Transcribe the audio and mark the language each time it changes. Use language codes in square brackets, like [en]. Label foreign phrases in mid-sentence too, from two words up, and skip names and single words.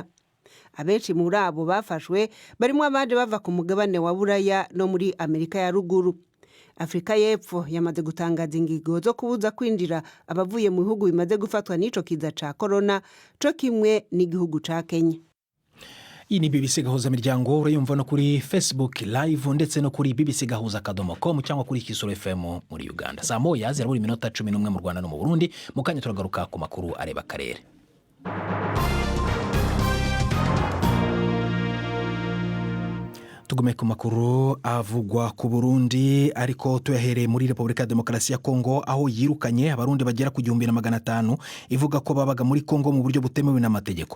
[rw] Abenshi muri abo bafashwe barimo abaje bava ku mugabane wa Buraya no muri Amerika ya ruguru. [rn] Afrika y'Epfo yamaze gutangaza ingingo zo kubuza kwinjira abavuye mu bihugu bimaze gufatwa n'ico kiza ca corona, co kimwe n'igihugu ca Kenya. [rw] iyi ni BBC Gahuzamiryango, urayumva no kuri Facebook live ndetse no kuri bbcgahuza.com cyangwa kuri Kisoro FM muri Uganda. Saa moya zirabura iminota 11 mu Rwanda no mu Burundi. Mu kanya turagaruka ku makuru areba akarere. Tugume ku makuru avugwa ku Burundi, ariko tuyahereye muri Repubulika ya Demokarasi ya Kongo, aho yirukanye abarundi bagera ku 1500 ivuga ko babaga muri Kongo mu buryo butemewe n'amategeko.